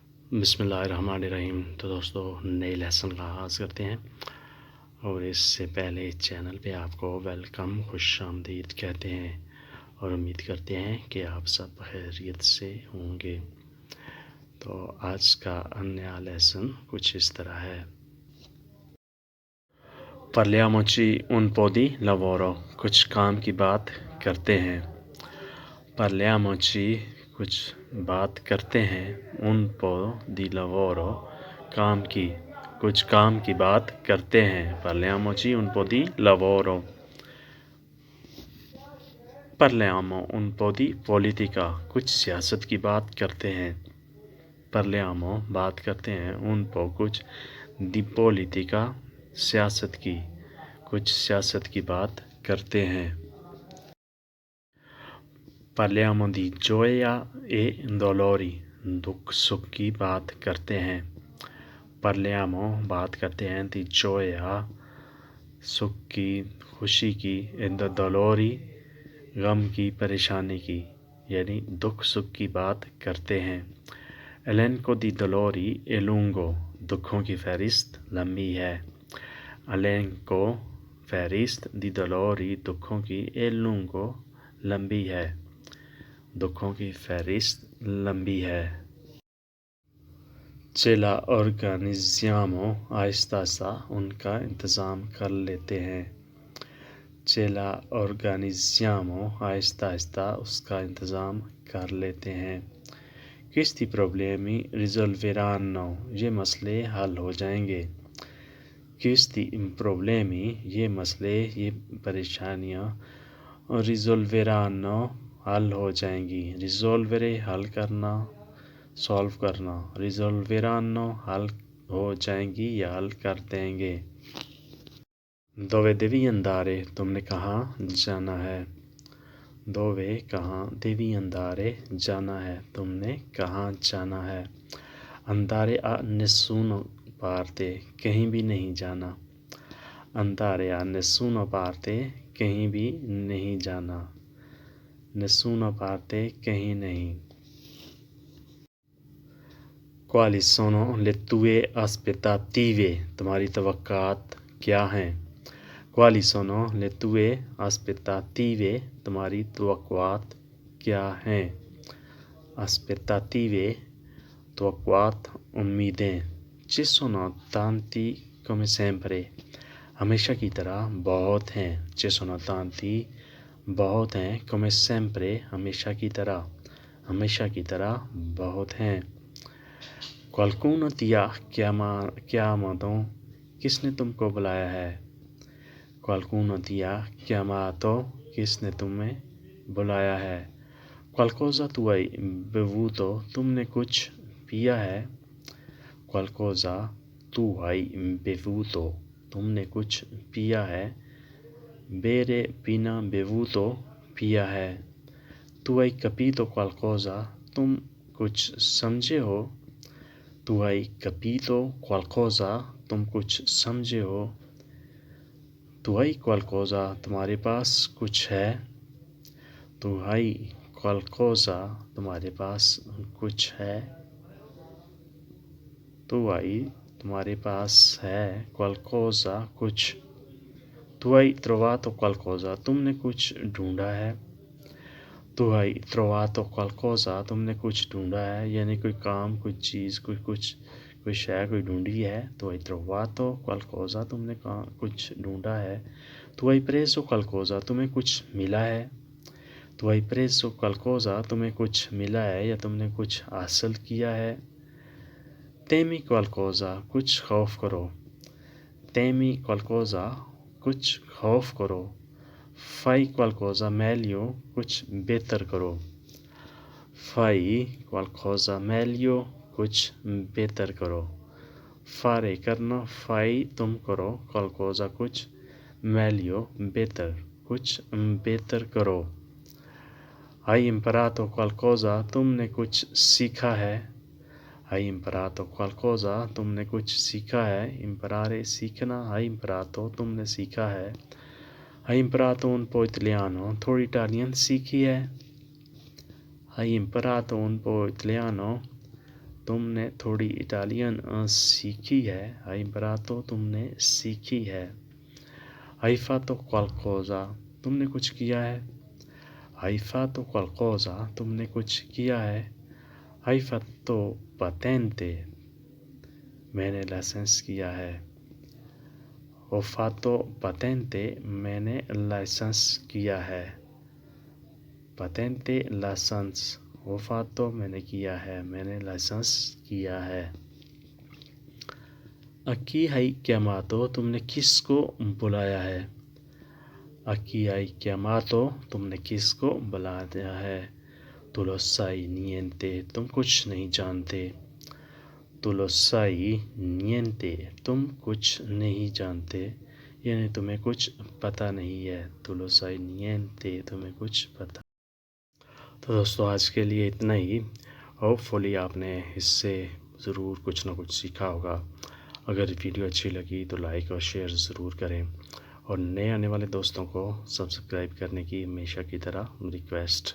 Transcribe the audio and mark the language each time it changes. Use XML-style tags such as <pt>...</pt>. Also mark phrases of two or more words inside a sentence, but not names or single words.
<ur>بسم اللہ الرحمن الرحیم۔ تو دوستو نئے لیسن کا آغاز کرتے ہیں اور اس سے پہلے اس چینل پہ آپ کو ویلکم خوش آمدید کہتے ہیں اور امید کرتے ہیں کہ آپ سب خیریت سے ہوں گے. تو آج کا نیا لیسن کچھ اس طرح ہے.</ur> <it>Parliamoci un po' di lavoro,</it> <ur>کچھ کام کی بات کرتے ہیں. Parliamoci کچھ بات کرتے ہیں.</ur> <it>Un po' di lavoro</it> <ur>کام کی، کچھ کام کی بات کرتے ہیں.</ur> <it>Parliamoci un po' di lavoro. Parliamo un po' di politica,</it> <ur>کچھ سیاست کی بات کرتے ہیں. Parliamo بات کرتے ہیں.</ur> <it>Un po'</it> <ur>کچھ</ur> <it>di politica</it> <ur>سیاست کی، کچھ سیاست کی بات کرتے ہیں.</ur> <it>Parliamo di gioia e dolori,</it> <ur>دکھ سکھ کی بات کرتے ہیں. Parliamo بات کرتے ہیں</ur> <it>di gioia</it> <ur>سکھ کی، خوشی کی,</ur> <it>e dolori</it> <ur>غم کی، پریشانی کی، یعنی دکھ سکھ کی بات کرتے ہیں.</ur> <it>Elenco di dolori è lungo,</it> <ur>دکھوں کی فہرست لمبی ہے. Elenco فہرست</ur> <it>di dolori</it> <ur>دکھوں کی,</ur> <it>è lungo</it> <ur>لمبی ہے، دکھوں کی فہرست لمبی ہے.</ur> <it>Ce la organizziamo</it> <ur>آہستہ آہستہ ان کا انتظام کر لیتے ہیں.</ur> <it>Ce la organizziamo</it> <ur>آہستہ آہستہ اس کا انتظام کر لیتے ہیں.</ur> <it>Questi problemi risolveranno,</it> <ur>یہ مسئلے حل ہو جائیں گے.</ur> <it>Questi problemi</it> <ur>یہ مسئلے، یہ پریشانیاں, risolveranno حل ہو جائیں گی. Risolvere حل کرنا، سالو کرنا. Risolveranno حل ہو جائیں گی یا حل کر دیں گے.</ur> <it>Dove devi andare,</it> <ur>تم نے کہاں جانا ہے. Dove کہاں,</ur> <it>devi andare</it> <ur>جانا ہے، تم نے کہاں جانا ہے.</ur> <it>Andare a nessuna parte,</it> <ur>کہیں بھی نہیں جانا.</ur> <it>Andare a nessuna parte</it> <ur>کہیں بھی نہیں جانا.</ur> <it>Nessuna parte</it> <ur>کہیں نہیں.</ur> <it>Quali sono le tue aspettative,</it> <ur>تمہاری توقعات کیا ہیں.</ur> <it>Quali sono le tue aspettative,</it> <ur>تمہاری توقعات کیا ہیں. Aspettative توقعات، امیدیں.</ur> <it>Ci sono tanti come sempre,</it> <ur>ہمیشہ کی طرح بہت ہیں.</ur> <it>Ci sono tanti</it> <ur>بہت ہیں,</ur> <it>come sempre</it> <ur>ہمیشہ کی طرح، ہمیشہ کی طرح بہت ہیں.</ur> <it>Qualcuno ti ha chiamato,</it> <ur>کس نے تم کو بلایا ہے.</ur> <it>Qualcuno ti ha chiamato,</it> <ur>کس نے تمہیں بلایا ہے.</ur> <it>Qualcosa tu hai bevuto,</it> <ur>تم نے کچھ پیا ہے.</ur> <it>Qualcosa tu hai bevuto,</it> <ur>تم نے کچھ پیا ہے. Bere پینا, bevuto پیا ہے.</ur> <it>Tu hai capito qualcosa,</it> <ur>تم کچھ سمجھے ہو.</ur> <it>Tu hai capito qualcosa,</it> <ur>تم کچھ سمجھے ہو.</ur> <it>Tu hai qualcosa,</it> <ur>تمہارے پاس کچھ ہے.</ur> <it>Tu hai qualcosa,</it> <ur>تمہارے پاس کچھ ہے.</ur> <it>Tu hai,</it> <ur>تمہارے پاس ہے.</ur> <it>Qualcosa कुछ। Tu hai trovato qualcosa,</it> <ur>تم نے کچھ ڈھونڈا ہے.</ur> <it>Tu hai trovato qualcosa,</it> <ur>تم نے کچھ ڈھونڈا ہے، یعنی کوئی کام، کوئی چیز، کوئی شے کوئی ڈھونڈی ہے.</ur> <it>Tu hai trovato qualcosa,</it> <ur>تم نے کچھ ڈھونڈا ہے.</ur> <it>Tu hai preso qualcosa,</it> <ur>تمہیں کچھ ملا ہے.</ur> <it>Tu hai preso qualcosa,</it> <ur>تمہیں کچھ ملا ہے یا تم نے کچھ حاصل کیا ہے.</ur> <it>Temi qualcosa,</it> <ur>کچھ خوف کرو.</ur> <it>Temi qualcosa,</it> <ur>کچھ خوف کرو.</ur> <it>Fai qualcosa meglio,</it> <ur>کچھ بہتر کرو.</ur> <it>Fai qualcosa meglio,</it> <ur>کچھ بہتر کرو. Fare کرنا, fai تم کرو, qualcosa کچھ, meglio بہتر، کچھ بہتر کرو.</ur> <it>Hai imparato qualcosa,</it> <ur>تم نے کچھ سیکھا ہے.</ur> <it>Hai imparato qualcosa,</it> <ur>تم نے کچھ سیکھا ہے. Imparare سیکھنا,</ur> <it>hai imparato</it> <ur>تم نے سیکھا ہے.</ur> <it>Hai imparato un po' italiano,</it> <ur>تھوڑی اٹالین سیکھی ہے.</ur> <it>Hai imparato un po' italiano,</it> <ur>تم نے تھوڑی اٹالین سیکھی ہے.</ur> <it>hai imparato</it> <ur>تم نے سیکھی ہے.</ur> <it>hai fatto qualcosa</it> <ur>تم نے کچھ کیا ہے.</ur> <it>hai fatto qualcosa</it> <ur>تم نے کچھ کیا ہے.</ur> <it>hai fatto patente</it> <ur>میں نے لائسنس کیا ہے.</ur> <it>ho fatto patente</it> <ur>میں نے لائسنس کیا ہے. patente لائسنس</ur> <it>ho fatto</it> <ur>میں نے کیا ہے، میں نے لائسنس کیا ہے.</ur> <it>a chi hai chiamato</it> <ur>تم نے کس کو بلایا ہے.</ur> <it>a chi hai chiamato</it> <ur>تم نے کس کو بلایا ہے.</ur> <it>tu lo sai niente</it> <ur>تم کچھ نہیں جانتے.</ur> <it>tu lo sai niente</it> <ur>تم کچھ نہیں جانتے، یعنی تمہیں کچھ پتا نہیں ہے.</ur> <it>tu lo sai niente</it> <ur>تمہیں کچھ پتا. تو دوستو آج کے لیے اتنا ہی۔ ہوپفلی آپ نے اس سے ضرور کچھ نہ کچھ سیکھا ہوگا. اگر ویڈیو اچھی لگی تو لائک اور شیئر ضرور کریں اور نئے آنے والے دوستوں کو سبسکرائب کرنے کی ہمیشہ کی طرح ریکویسٹ.</ur>